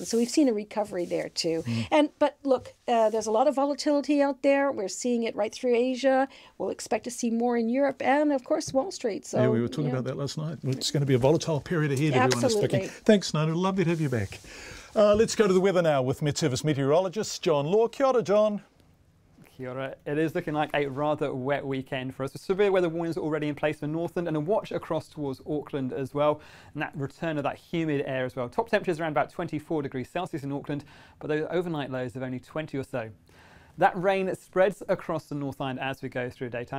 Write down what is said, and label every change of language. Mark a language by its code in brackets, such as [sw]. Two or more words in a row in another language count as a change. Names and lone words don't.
[en] So we've seen a recovery there too. But look, there's a lot of volatility out there. We're seeing it right through Asia. We'll expect to see more in Europe and, of course, Wall Street. So yeah, we were talking about that last night. It's going to be a volatile period ahead. Everyone is picking. Thanks, Nona. Lovely to have you back. Let's go to the weather now with Met Service meteorologist John Law. [mi] Kia ora, John. Kia ora. [en] It is looking like a rather wet weekend for us, with severe weather warnings already in place for Northland and a watch across towards Auckland as well, and that return of that humid air as well. Top temperatures around about 24 degrees Celsius in Auckland, but those overnight lows of only 20 or so. That rain spreads across the North Island as we go through daytime.